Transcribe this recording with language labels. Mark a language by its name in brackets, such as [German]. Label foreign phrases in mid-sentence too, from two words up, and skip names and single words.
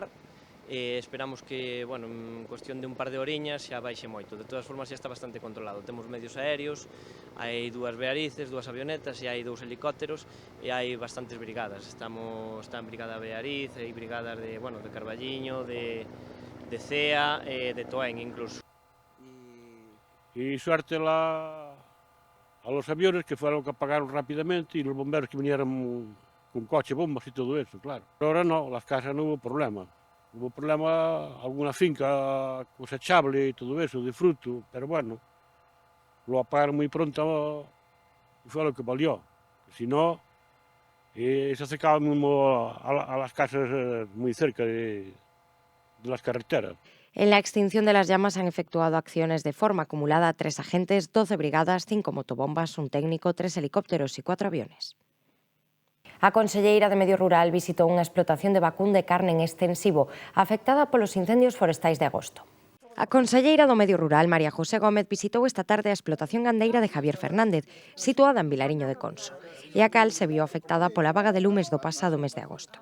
[Galician] Esperamos que, bueno, en cuestión de un par de horiñas xa baixe moito. De todas formas, xa está bastante controlado. Temos medios aéreos, hai 2 Bearices, 2 avionetas e hai 2 helicópteros e hai bastantes brigadas. Está en Brigada Beariz, hai brigadas de, bueno, de Carballiño, de Cea, de Toén incluso. [Spanish] Y suerte a los aviones que fueron que apagaron rápidamente y los bomberos que vinieron con coche, bombas y todo eso, claro. Pero ahora no, las casas no hubo problema. Hubo problema alguna finca cosechable y todo eso, de fruto, pero bueno, lo apagaron muy pronto y fue lo que valió. Si no, se acercaban mismo a las casas muy cerca de las carreteras. En la extinción de las llamas han efectuado acciones de forma acumulada 3 agentes, 12 brigadas, 5 motobombas, un técnico, 3 helicópteros y 4 aviones. [Galician] A Conselleira de Medio Rural visitou unha explotación de vacún de carne en extensivo afectada polos incendios forestais de agosto. A Conselleira do Medio Rural, María José Gómez, visitou esta tarde a explotación gandeira de Javier Fernández, situada en Vilariño de Conso, e a cal se viu afectada pola vaga de lumes do pasado mes de agosto.